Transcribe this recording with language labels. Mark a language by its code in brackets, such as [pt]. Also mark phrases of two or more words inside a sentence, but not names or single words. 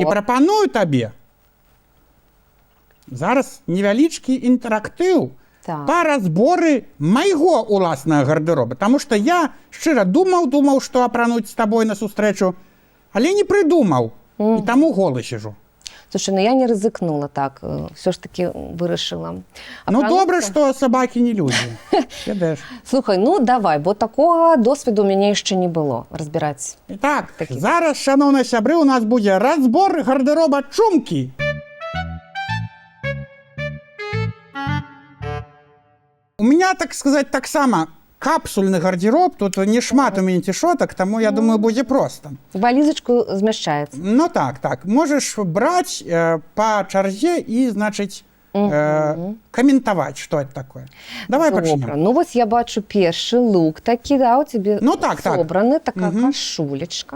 [be] І прапаную табе зараз невялічкі інтэрактыў па разборы майго уласнага гардэроба. Таму што я шчыра думаў, што апрануць з табой на сустрэчу, але не прыдумаў. І таму голы сижу. Слушай, ну я не рызыкнула так, все ж таки вырашыла. Ну добра, што сабакі не людзі. Слухай, ну давай, бо такога досведу у мяне яшчэ не было разбіраць. І так, зараз, шаноўныя сябры, у нас будзе разбор гардэроба Чумкі. [ru] У меня, так сказать, [be] таксама капсульны гардероб, тут не шмат у мяне цішотак, таму, я думаю, будзе проста. Валізачку змяшчаецца. Ну так, можаш браць па чарзе і, значыць, каментаваць, што это такое. Давай пачнем. Ну вось я бачу першы лук такі, да, у цябе собраны, такая кашулечка.